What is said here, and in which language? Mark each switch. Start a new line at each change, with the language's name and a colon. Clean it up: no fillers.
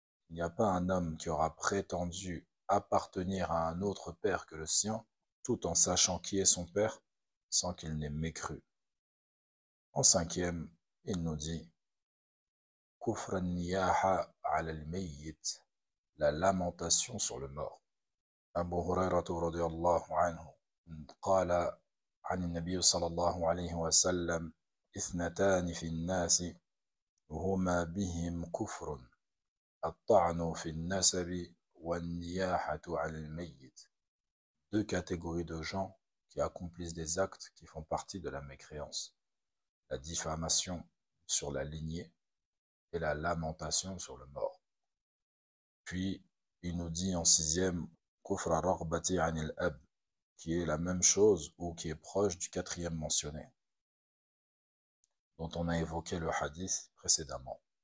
French: Il n'y a pas un homme qui aura prétendu appartenir à un autre père que le sien, tout en sachant qui est son père, sans qu'il n'ait mécru. En cinquième, il nous dit
Arabic: كفر النياحة على الميت,
French: la lamentation sur le mort.
Arabic: Abu Hurayrata radiyallahu anhu قال عن النبي صلى الله عليه وسلم اثنتان في الناس هما بهم كفر الطعن في النسب والنياحة على الميت.
French: Deux catégories de gens qui accomplissent des actes qui font partie de la mécréance. La diffamation sur la lignée et la lamentation sur le mort. Puis, il nous dit en sixième,
Arabic: kufr ar-raghbati anil ab,
French: qui est la même chose ou qui est proche du quatrième mentionné, dont on a évoqué le hadith précédemment.